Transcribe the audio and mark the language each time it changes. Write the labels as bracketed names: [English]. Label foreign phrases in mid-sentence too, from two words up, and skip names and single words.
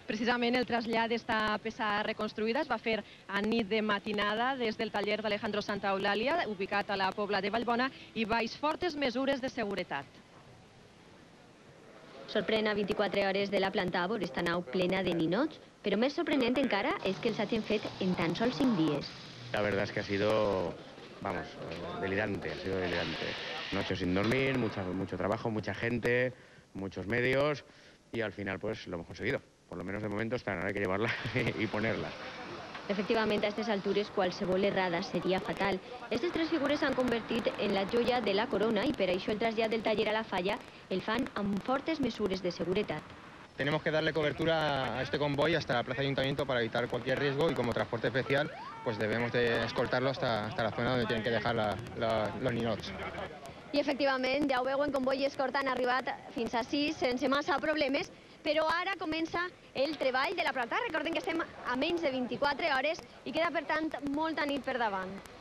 [Catalan] Precisament el trasllat d'esta peça reconstruïda es va fer a nit de matinada des del taller d'Alejandro Santa Eulàlia, ubicat a la Pobla de Vallbona, i baix fortes mesures de seguretat. Sorprèn a 24 hores de la planta veure esta nau plena de ninots, però més sorprenent encara és que els hagin fet en tan sols 5 dies. [Spanish] La verdad es que ha sido, vamos, delirante, ha sido delirante. Noches sin dormir, mucho trabajo, mucha gente, muchos medios y al final pues lo hemos conseguido. Por lo menos de momento están, ahora hay que llevarlas y ponerlas. [Catalan] Efectivament, a aquestes altures qualsevol errada seria fatal. Aquestes 3 figures s'han convertit en la joia de la corona i per això el trasllat del taller a la falla el fan amb fortes mesures de seguretat. [Spanish] Tenemos que darle cobertura a este convoy hasta la Plaza Ayuntamiento para evitar cualquier riesgo y como transporte especial pues debemos de escoltarlo hasta la zona donde tienen que dejar los ninots. [Catalan] I efectivament, ja ho veuen, comboi i escorta han arribat fins ací sense massa problemes, però ara comença el treball de la planta. Recordem que estem a menys de 24 hores i queda, per tant, molta nit per davant.